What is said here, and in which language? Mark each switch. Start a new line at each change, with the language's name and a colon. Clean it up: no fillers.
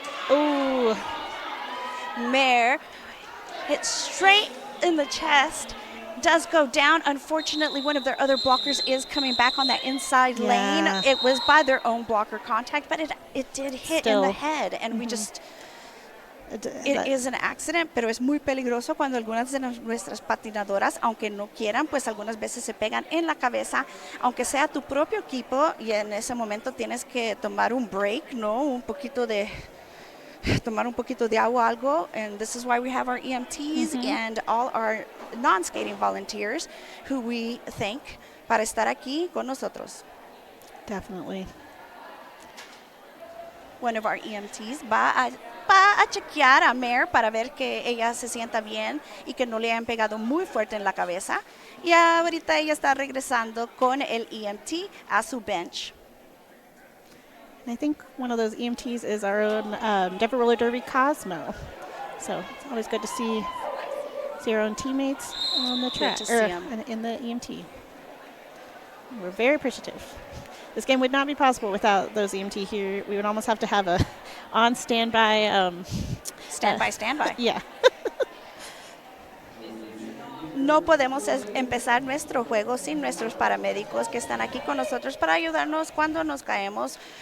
English: Ooh. Mare hit straight in the chest. Does go down. Unfortunately, one of their other blockers is coming back on that inside lane. It was by their own blocker contact, but it did hit in the head, and we just... It is an accident,
Spanish: pero es muy peligroso cuando algunas de nuestras patinadoras, aunque no quieran, pues algunas veces se pegan en la cabeza, aunque sea tu propio equipo, y en ese momento tienes que tomar un break, ¿no? Tomar un poquito de agua, algo,
English: and this is why we have our EMTs and all our non-skating volunteers who we thank
Spanish: para estar aquí con nosotros.
English: Definitely. one of our EMTs,
Spanish: va a chequear a Mare para ver que ella se sienta bien y que no le hayan pegado muy fuerte en la cabeza. Y ahorita ella está regresando con el EMT a su bench.
English: And I think one of those EMTs is our own Denver Roller Derby Cosmo. So it's always good to see our own teammates on the track, to see 'em. in the EMT. We're very appreciative. This game would not be possible without those EMT here. We would almost have to have a on standby. Standby. Yeah.
Spanish: No podemos empezar nuestro juego sin nuestros paramédicos que están aquí con nosotros para ayudarnos cuando nos caemos.